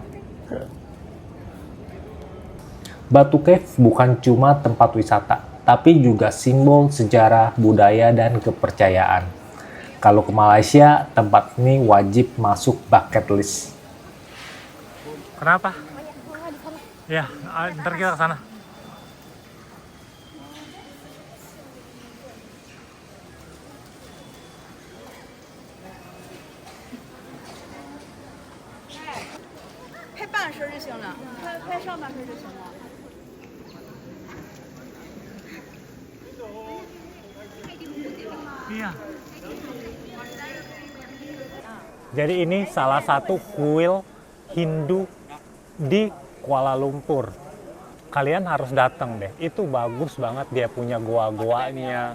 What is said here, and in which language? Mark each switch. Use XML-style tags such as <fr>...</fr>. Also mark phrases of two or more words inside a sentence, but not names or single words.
<id>Batu Cave bukan cuma tempat wisata, tapi juga simbol sejarah, budaya, dan kepercayaan. Kalau ke Malaysia, tempat ini wajib masuk</id> <en>bucket list.</en> <id>Kenapa? Ya, ntar kita ke sana.</id> <zh>拍半身就行了，拍上半身就行了。</zh> <id>Iya. Jadi ini salah satu kuil Hindu di Kuala Lumpur. Kalian harus datang deh. Itu bagus banget, dia punya goa-goanya.</id>